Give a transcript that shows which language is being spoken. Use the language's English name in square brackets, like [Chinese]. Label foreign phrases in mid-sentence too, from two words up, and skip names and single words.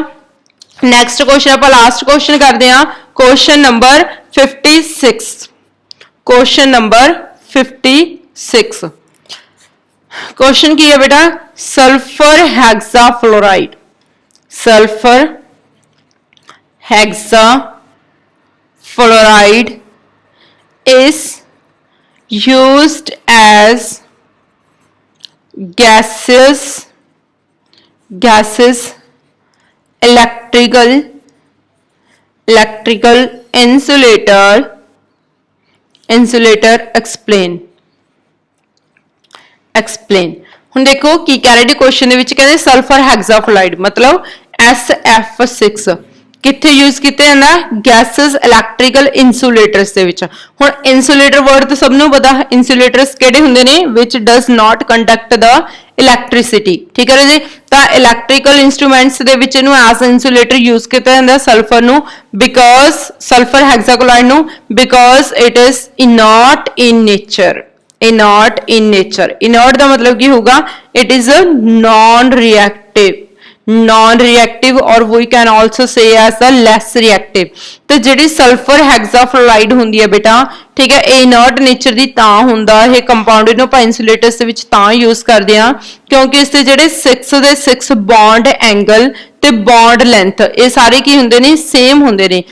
[English] next question [Punjabi] ਆਪਾਂ [English] last question [Punjabi] ਕਰਦੇ ਹਾਂ, [English] question number 56. question number 56 question [Punjabi] ਕੀ ਹੈ ਬੇਟਾ? [English] sulphur hexafluoride, sulphur hexafluoride is used as gases electrical insulator explain। [Punjabi] ਹੁਣ ਦੇਖੋ ਕੀ ਕਹਿ ਰਹੇ ਨੇ ਕੁਐਸਚਨ ਦੇ ਵਿੱਚ, ਕਹਿੰਦੇ [English] sulphur hexafluoride [Punjabi] ਮਤਲਬ SF6 ਕਿੱਥੇ ਯੂਜ਼ ਕੀਤੇ ਜਾਂਦਾ? [English] gases electrical insulators [Punjabi] ਦੇ ਵਿੱਚ। ਹੁਣ [English] insulator word [Punjabi] ਤਾਂ ਸਭ ਨੂੰ ਪਤਾ, ਇਨਸੂਲੇਟਰਸ ਕਿਹੜੇ ਹੁੰਦੇ ਨੇ? [English] which does not conduct the electricity, [Punjabi] ਠੀਕ ਹੈ ਜੀ। ਤਾਂ [English] electrical instruments [Punjabi] ਦੇ ਵਿੱਚ ਇਹਨੂੰ [English] as insulator use [Punjabi] ਕੀਤਾ ਜਾਂਦਾ ਸਲਫਰ ਨੂੰ, ਬਿਕੋਜ਼ [English] sulphur hexafluoride [Punjabi] ਨੂੰ, [English] because it is inert in nature. [Punjabi] ਇਨਰਟ ਦਾ ਮਤਲਬ ਕੀ ਹੋਊਗਾ? [English] it is a non reactive or we can also say as a less reactive। [Punjabi] ਤੇ ਜਿਹੜੀ [English] sulphur hexafluoride [Punjabi] ਹੁੰਦੀ ਹੈ ਬੇਟਾ, ਠੀਕ ਹੈ, ਇਹ [English] inert nature [Punjabi] ਦੀ ਤਾਂ ਹੁੰਦਾ ਇਹ ਕੰਪਾਊਂਡ, ਇਹਨੂੰ ਆਪਾਂ ਇਨਸੂਲੇਟਰਸ ਦੇ ਵਿੱਚ ਤਾਂ ਯੂਜ਼ ਕਰਦੇ ਆ ਕਿਉਂਕਿ ਇਸ ਦੇ ਜਿਹੜੇ 6 ਦੇ 6 [English] bond angle [Punjabi] ਤੇ [English] bond length [Punjabi] ਇਹ ਸਾਰੇ ਕੀ ਹੁੰਦੇ ਨੇ? ਸੇਮ ਹੁੰਦੇ ਨੇ।